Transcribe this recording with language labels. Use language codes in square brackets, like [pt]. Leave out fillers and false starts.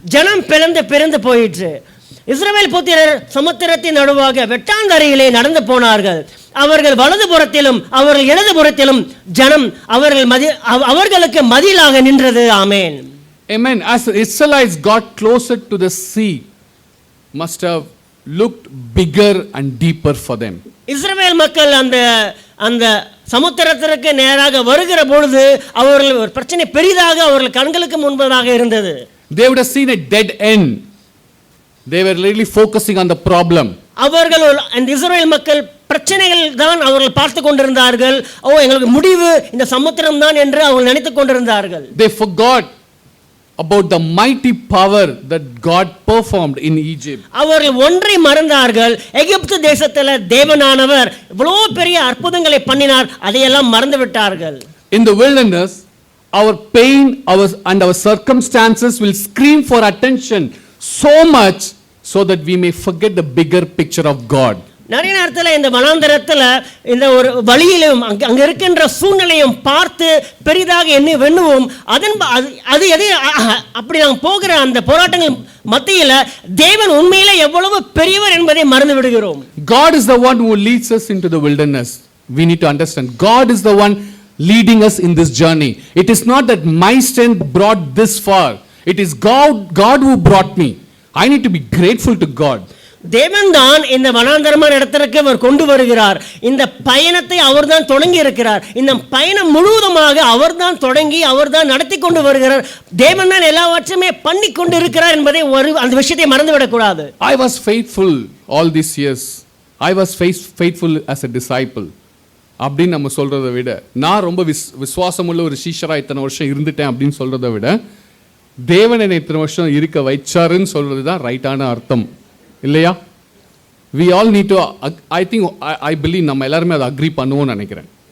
[ta] ஜனம் பிறந்து போயிற்று. இஸ்ரவேல் புத்திரர் சமுத்திரத்தின் நடுவாக வெட்டாந்தரையிலே நடந்து போனார்கள். அவர்கள் வலதுபுறத்திலும் அவர்கள் இடதுபுறத்திலும் ஜனம் அவர்களுக்கு மதிலாக நின்றது. ஆமென். [en] Amen. As the Israelites got closer to the sea, must have looked bigger and deeper for them. [ta] இஸ்ரவேல் மக்கள் அந்த சமுத்திரத்திற்கு நேராக வருகிற பொழுது அவர்கள் ஒரு பிரச்சனை பெரிதாக அவர்கள் கண்களுக்கு முன்பதாக இருந்தது. [en] They would have seen a dead end. They were really focusing on the problem. [ta] அவர்கள் அந்த இஸ்ரவேல் மக்கள் பிரச்சனைகள் தான் அவர்கள் பார்த்து கொண்டிருந்தார்கள். எங்களுக்கு முடிவு இந்த சமுத்திரம் தான் என்று அவர்கள் நினைத்துக் கொண்டிருந்தார்கள். [en] They forgot about the mighty power that God performed in Egypt. [ta] அவர்கள் ஒன்றை மறந்தார்கள். எகிப்து தேசத்தில் தேவனானவர் இவ்வளவு பெரிய அற்புதங்களை பண்ணினார், அதையெல்லாம் மறந்து விட்டார்கள். [en] In the wilderness, our pain, and our circumstances will scream for attention so much so that we may forget the bigger picture of God. [ta] நிறைய நேரத்தில் இந்த வனாந்தரத்தில் இந்த ஒரு வழியிலும் அங்க இருக்கின்ற சூழ்நிலையும் பார்த்து பெரிதாக எண்ணுவோம். அது எது அப்படி நாம் போகிற அந்த போராட்டங்கள் மத்தியில் தேவன் உண்மையிலே எவ்வளவு பெரியவர் என்பதை மறந்து விடுகிறோம். [en] God is the one who leads us into the wilderness. we need to understand. God is the one leading us in this journey. It is not that my strength brought this far. It is God who brought me. I need to be grateful to God. [ta] தேவன் தான் இந்த வனாந்தரமான இடத்திற்கு அவர் கொண்டு வருகிறார். இந்த பயணத்தை அவர்தான் தொடங்கி இருக்கிறார். இந்த பயணம் முழுவதுமாக அவர்தான் தொடங்கி அவர்தான் நடத்தி கொண்டு வருகிறார். தேவன் தான் எல்லாவற்றையுமே பண்ணி கொண்டு இருக்கிறார் என்பதை அந்த விஷயத்தை மறந்துவிடக் கூடாது. [en] I was faithful all these years. I was faithful as a disciple. [ta] அப்படின்னு நம்ம சொல்றதை விட, நான் ரொம்ப விசுவாசமுள்ள ஒரு சீஷரா இத்தனை வருஷம் இருந்துட்டேன் அப்படின்னு சொல்றதை விட, தேவன் என்னை இத்தனை வருஷம் இருக்க வைச்சாருன்னு சொல்றது தான் ரைட்டான அர்த்தம் இல்லையா? [en] we all need to, I believe [ta] நம்ம எல்லாருமே அதை அக்ரி பண்ணுவோம்னு நினைக்கிறேன்.